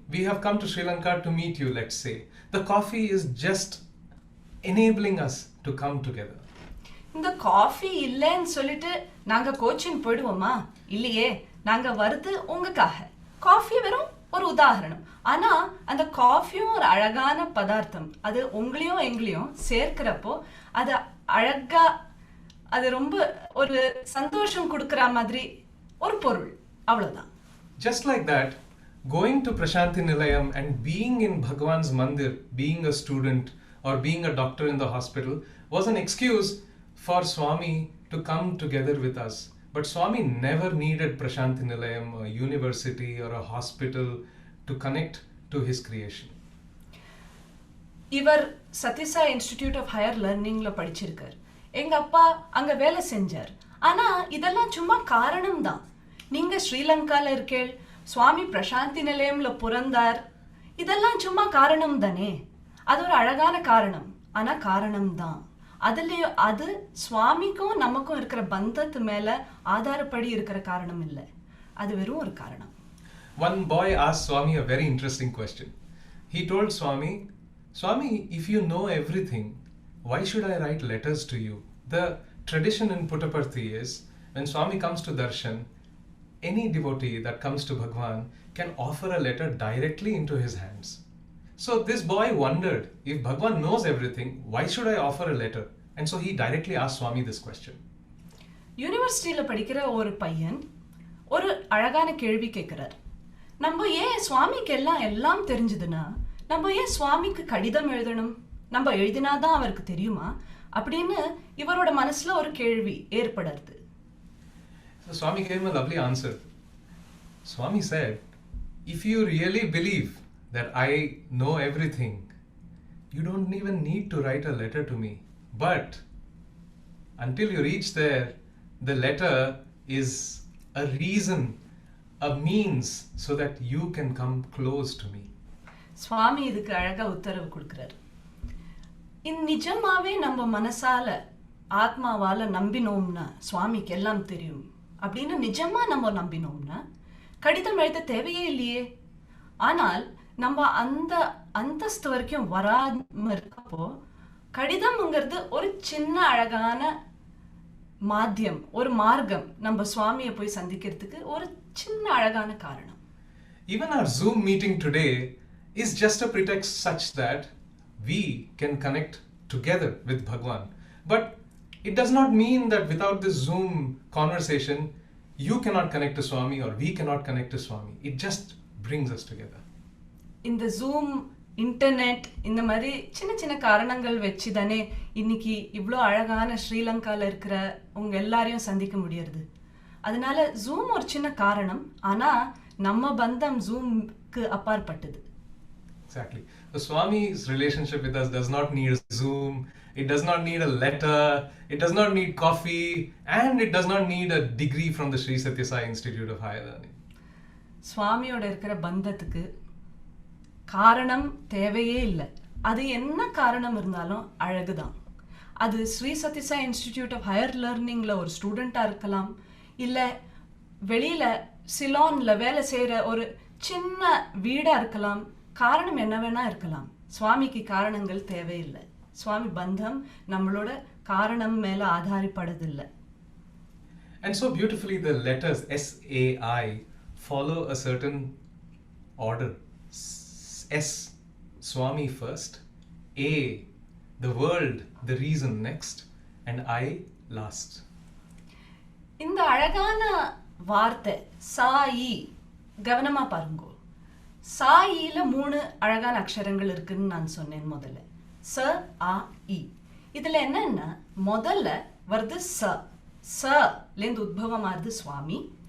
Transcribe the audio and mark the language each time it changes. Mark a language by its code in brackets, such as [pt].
[en] We have come to Sri Lanka to meet you, let's say. The coffee is just enabling us to come together. [ta] இந்த coffee இல்லைன்னு சொல்லிட்டு நாங்கள் கோச்சின் போயிடுவோமா? இல்லையே, நாங்கள் வருது உங்களுக்காக. காஃபி வெறும் ஒரு உதாரணம். ஆனால் அந்த காஃபியும் ஒரு அழகான பதார்த்தம். அது உங்களையும் எங்களையும் சேர்க்கிறப்போ அது அழகா, அது ரொம்ப ஒரு சந்தோஷம் கொடுக்குற மாதிரி ஒரு பொருள், அவ்வளோதான். [en] Just like that, going to Prashanthi Nilayam and being in Bhagwan's Mandir, being a student or being a doctor in the hospital was an excuse for Swami to come together with us. But Swami never needed Prashanthi Nilayam, a university or a hospital to connect to his creation. [ta] இவர் Sathya Sai institute of higher லேர்னிங்ல படிச்சிருக்கார். எங்கள் அப்பா அங்கே வேலை செஞ்சார். ஆனால் இதெல்லாம் சும்மா காரணம் தான். நீங்கள் ஸ்ரீலங்காவில் இருக்கேள், சுவாமி பிரசாந்தி நிலையம்ல பிறந்தார், இதெல்லாம் சும்மா காரணம் தானே. அது ஒரு அழகான காரணம், ஆனால் காரணம்தான். அது சுவாமிக்கும் நமக்கும் இருக்கிற பந்தத்து மேலே ஆதாரப்படி இருக்கிற காரணம் இல்லை, அது வெறும் ஒரு காரணம். [en] One boy asked Swami a very interesting question. He told Swami, if you know everything, why should I write letters to you? The tradition in Puttaparthi is, when Swami comes to darshan, any devotee that comes to Bhagwan can offer a letter directly into his hands. So this boy wondered, if Bhagwan knows everything, why should I offer a letter? And so he directly asked Swami this question. [ta] யூனிவர்சிட்டியில் படிக்கிற ஒரு பையன் ஒரு அழகான கேள்வி கேட்குறார். நம்ம ஏன் சுவாமிக்கு எல்லாம் தெரிஞ்சதுன்னா நம்ம ஏன் சுவாமிக்கு கடிதம் எழுதணும்? நம்ம எழுதினாதான் அவருக்கு தெரியுமா அப்படின்னு இவரோட மனசுல ஒரு கேள்வி ஏற்படுது. [en] So Swami gave him a lovely answer. Swami said, if you really believe that I know everything, you don't even need to write a letter to me. But until you reach there, the letter is a reason, a means so that you can come close to me. [ta] சுவாமி இதுக்கு அழகா உத்தரவு கொடுக்கிறார். நிஜமாவே நம்ம மனசால ஆத்மாவால நம்பினோம்னா சுவாமிக்கு எல்லாம் தெரியும் அப்படின்னு நிஜமா நம்ம நம்பினோம்னா கடிதம் எழுத தேவையே இல்லையே. ஆனால் நம்ம அந்த அந்தஸ்து வரைக்கும் வராம இருக்கப்போ கடிதம்ங்கிறது ஒரு சின்ன அழகான மாத்தியம், ஒரு மார்க்கம், நம்ம சுவாமியை போய் சந்திக்கிறதுக்கு ஒரு சின்ன அழகான காரணம். [en] Even our Zoom meeting today is just a pretext such that we can connect together with Bhagwan. But it does not mean that without this Zoom conversation, you cannot connect to Swami or we cannot connect to Swami. It just brings us together. [ta] இந்த zoom internet இந்த மாதிரி சின்ன சின்ன காரணங்கள் வச்சு தானே இன்னைக்கு இவ்வளோ அழகான ஸ்ரீலங்காவில் இருக்கிற உங்க எல்லாரையும் சந்திக்க முடியறது. அதனால ஜூம் ஒரு சின்ன காரணம், ஆனா நம்ம பந்தம் ஜூம்க்கு அப்பாற்பட்டது. [en] Exactly. The Swami's relationship with us does not need a Zoom, it does not need a letter, it does not need coffee, and it does not need a degree from the Sri Sathya Sai Institute of Higher Learning. [ta] சுவாமியோட இருக்கிற பந்தத்துக்கு காரணம் தேவையே இல்லை. அது என்ன காரணம் இருந்தாலும் அழகுதான். அது Sri Sathya Sai institute of higher லேர்னிங்ல ஒரு ஸ்டூடெண்ட்டாக இருக்கலாம், இல்லை வெளியில சிலான்ல வேலை செய்கிற ஒரு சின்ன வீடாக இருக்கலாம். காரணம் என்ன வேணா இருக்கலாம். சுவாமிக்கு காரணங்கள் தேவையில்லை. சுவாமி பந்தம் நம்மளோட காரணம் மேல ஆதாரப்படுதில்லை. [en] And so beautifully the letters SAI follow a certain order. S, Swami first, A, the world, the reason next, and I last. [ta] இந்த அழகான வார்த்தை சாயி கவனமா பாருங்கோ. சாயில 3 அழகான அக்ஷரங்கள் இருக்குன்னு நான் சொன்னேன் முதல்ல. ச ஆ இ. இதுல என்னன்னா முதல்ல வருது சலேந்து உத்பவமாகுது சுவாமி.